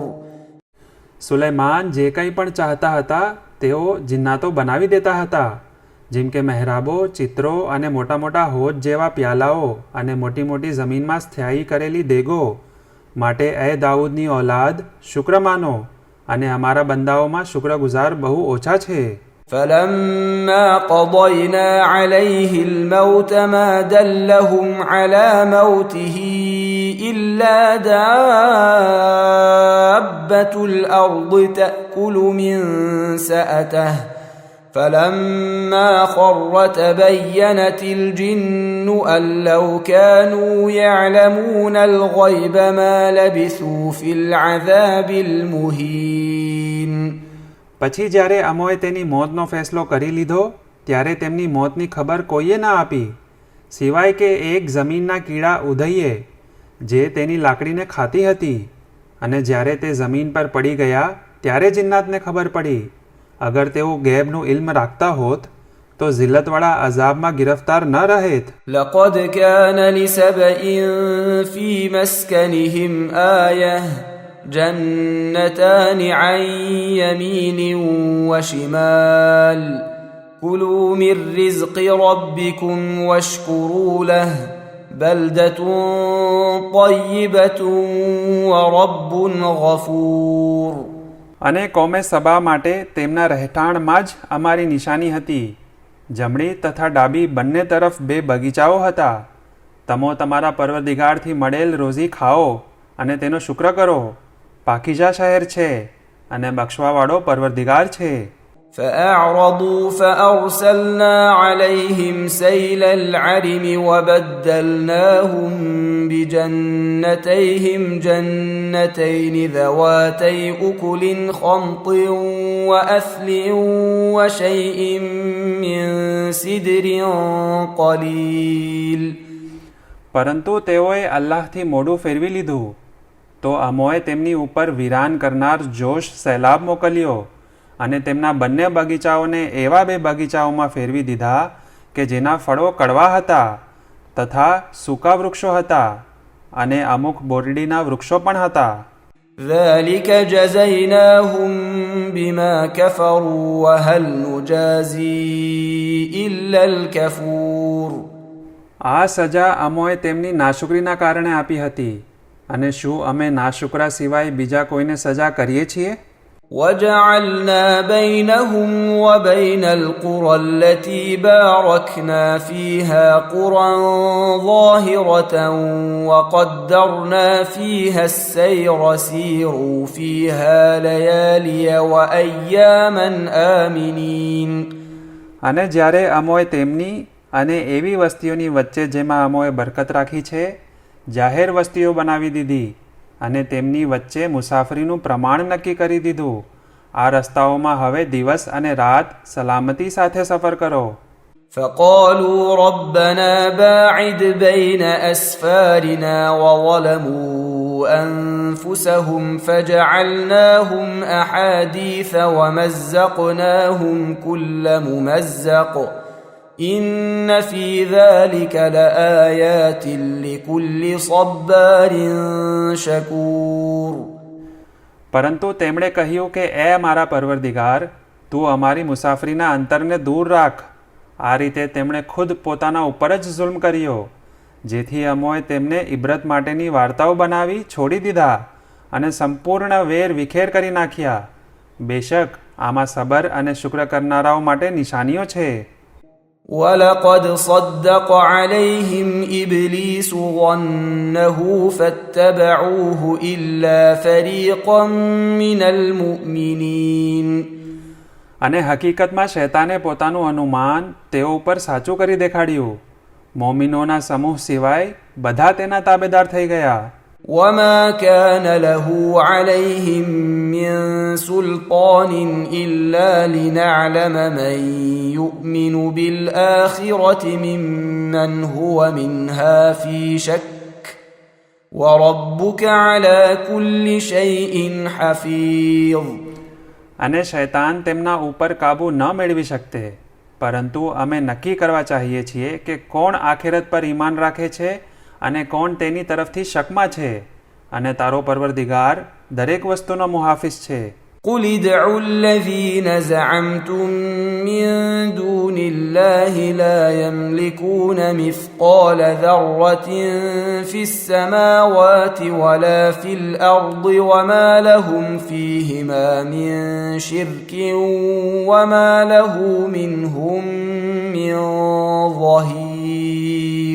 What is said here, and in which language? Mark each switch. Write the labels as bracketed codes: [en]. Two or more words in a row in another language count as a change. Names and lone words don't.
[gu] સુલૈમાન જે કંઈ પણ ચાહતા હતા તેઓ જિન્નાતો બનાવી દેતા હતા, જેમ કે મહેરાબો, ચિત્રો અને મોટા મોટા હોજ જેવા પ્યાલાઓ અને મોટી મોટી જમીનમાં સ્થાયી કરેલી દેગો. માટે એ દાઉદની ઔલાદ શુક્ર માનો, અને અમારા બંદાઓમાં શુક્રગુજાર બહુ ઓછા છે. [ar] فلما قضينا عليه الموت ما دلهم على موته إلا دابة الأرض تأكل من سأته فلما خر تبينت الجن أن لو كانوا يعلمون الغيب ما لبثوا في العذاب المهين. [gu] પછી જ્યારે અમોએ તેની મોતનો ફેસલો કરી લીધો, ત્યારે તેમની મોતની ખબર કોઈએ ના આપી, સિવાય કે એક જમીનના કીડા ઉધઈએ જે તેની લાકડીને ખાતી હતી. અને જ્યારે તે જમીન પર પડી ગયા ત્યારે જિન્નાતને ખબર પડી. અગર તેઓ ગેબનું ઇલ્મ રાખતા હોત તો જિલ્લતવાળા અઝાબમાં ગિરફ્તાર ન રહેત. [ar] لقد كان لسبإ في مسكنهم آية جنتان عن يمين وشمال كلوا من رزق ربكم واشكروا له بلدة طيبة ورب غفور. [gu] અને કોમે સબા માટે તેમના રહેઠાણમાં જ અમારી નિશાની હતી. જમણી તથા ડાબી બંને તરફ 2 બગીચાઓ હતા. તમો તમારા પરવરદિગારથી મળેલ રોઝી ખાઓ અને તેનો શુક્ર કરો. પાકીઝા શહેર છે અને બક્ષવાવાળો પરવરદિગાર છે. [ar] فأعرضوا فأرسلنا عليهم سيل العرم وبدلناهم بجنتيهم جنتين ذواتي أكل خمط وأثل وشيء من سدر قليل. [gu] પરંતુ તેઓએ અલ્લાહથી મોઢું ફેરવી લીધું, તો અમોએ તેમની ઉપર વિરાન કરનાર જોશ સૈલાબ મોકલ્યો, અને તેમના બંને બગીચાઓને એવા 2 બગીચાઓમાં ફેરવી દીધા કે જેના ફળો કડવા હતા તથા સૂકા વૃક્ષો હતા, અને અમુક બોરડીના વૃક્ષો પણ હતા. [ar] ذلك جزيناهم بما كفروا وهل نجازي إلا الكفور. [gu] આ સજા અમોએ તેમની નાશુકરીના કારણે આપી હતી, અને શું અમે નાશુકરા સિવાય બીજા કોઈને સજા કરીએ છીએ? [ar] وجعلنا بينهم وبين القرى التي باركنا فيها قرى ظاهرة وقدرنا فيها السير سيروا فيها ليالي وأياما آمنين. [gu] અને જ્યારે અમોએ તેમની અને એવી વસ્તીઓની વચ્ચે જેમાં અમોએ બરકત રાખી છે જાહેર વસ્તીઓ બનાવી દીધી અને તેમની વચ્ચે મુસાફરીનું પ્રમાણ નક્કી કરી દીધું. આ રસ્તાઓમાં હવે દિવસ અને રાત સલામતી સાથે સફર કરો. [ar] فقالوا ربنا باعد بين أسفارنا وظلموا أنفسهم فجعلناهم أحاديث ومزقناهم كل ممزق إن في ذلك لآيات لكل صبار شكور. [gu] પરંતુ તેમણે કહ્યું કે એ મારા પરવરદિગાર, તું અમારી મુસાફરીના અંતરને દૂર રાખ. આ રીતે તેમણે ખુદ પોતાના ઉપર જ જુલ્મ કર્યો, જેથી અમોએ તેમને ઇબ્રત માટેની વાર્તાઓ બનાવી છોડી દીધા અને સંપૂર્ણ વેર વિખેર કરી નાખ્યા. બેશક આમાં સબર અને શુક્ર કરનારાઓ માટે નિશાનીઓ છે. [ar] وَلَقَدْ صَدَّقَ عَلَيْهِمْ إِبْلِيسُ ظَنَّهُ فَاتَّبَعُوهُ إِلَّا فَرِيقًا مِّنَ الْمُؤْمِنِينَ. [gu] અને હકીકતમાં શૈતાને પોતાનું અનુમાન તેઓ ઉપર સાચું કરી દેખાડ્યું. મોમિનોના સમૂહ સિવાય બધા તેના તાબેદાર થઈ ગયા. [ar] وَمَا كَانَ لَهُ عَلَيْهِمْ مِّن سُلْطَانٍ إِلَّا لِنَعْلَمَ مَن يُؤْمِنُ بِالْآخِرَةِ مِمَّنْ هُوَ مِنْهَا فِي شَكٍّ وَرَبُّكَ عَلَى كُلِّ شَيْءٍ حَفِيظٌ. [gu] અને શૈતાન તેમના ઉપર કાબૂ ન મેળવી શકતે, પરંતુ અમે નક્કી કરવા ચાહીએ છીએ કે કોણ આખિરત પર ઈમાન રાખે છે અને કોણ તેની તરફથી શકમાં છે, અને તારો પરવરદિગાર દરેક વસ્તુનો મુહાફિઝ છે. [ar] قُلِ ادْعُوا الَّذِينَ زَعَمْتُم مِّن دُونِ اللَّهِ لَا يَمْلِكُونَ مِثْقَالَ ذَرَّةٍ فِي السَّمَاوَاتِ وَلَا فِي الْأَرْضِ وَمَا لَهُمْ فِيهِمَا مِن شِرْكٍ وَمَا لَهُ مِنْهُم مِّن ظَهِيرٍ.